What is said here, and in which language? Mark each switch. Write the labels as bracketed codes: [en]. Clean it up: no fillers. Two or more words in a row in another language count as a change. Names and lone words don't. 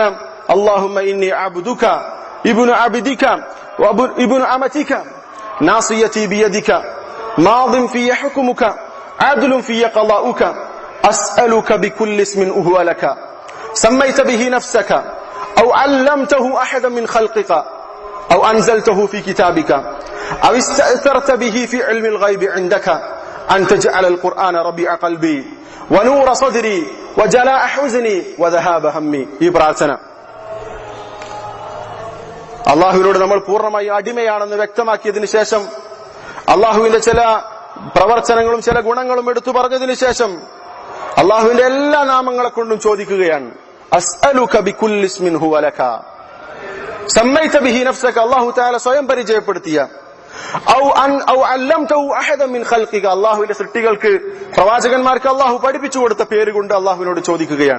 [ar] اللهم إني عبدك ابن عبدك وابن أمتك ناصيتي بيدك ماض في حكمك عدل في قضاؤك أسألك بكل اسم هو لك سميت به نفسك أو علمته أحدا من خلقك أو أنزلته في كتابك أو استأثرت به في علم الغيب عندك أن تجعل القرآن ربيع قلبي ونور صدري وجلاء حزني وذهاب همي. [ml] ഈ പ്രാർത്ഥന അള്ളാഹുവിനോട് നമ്മൾ പൂർണ്ണമായി അടിമയാണെന്ന് വ്യക്തമാക്കിയതിനു ശേഷം, അള്ളാഹുവിന്റെ ചില പ്രവർത്തനങ്ങളും ചില ഗുണങ്ങളും എടുത്തു പറഞ്ഞതിനു ശേഷം അള്ളാഹുവിന്റെ എല്ലാ നാമങ്ങളെ കൊണ്ടും ചോദിക്കുകയാണ്, [ar] أسألك بكل اسم هو لك سميت به نفسك, الله تعالى [ml] സ്വയം പരിചയപ്പെടുത്തിയ, [ar] أو علمته أحدا من خلقك, [ml] അല്ലാഹുവിന്റെ സൃഷ്ടികൾക്ക് പ്രവാചകന്മാർക്ക് അല്ലാഹു പഠിപ്പിച്ചു കൊടുത്ത പേര് കൊണ്ട് അല്ലാഹുവിനോട് ചോദിക്കുകയാണ്.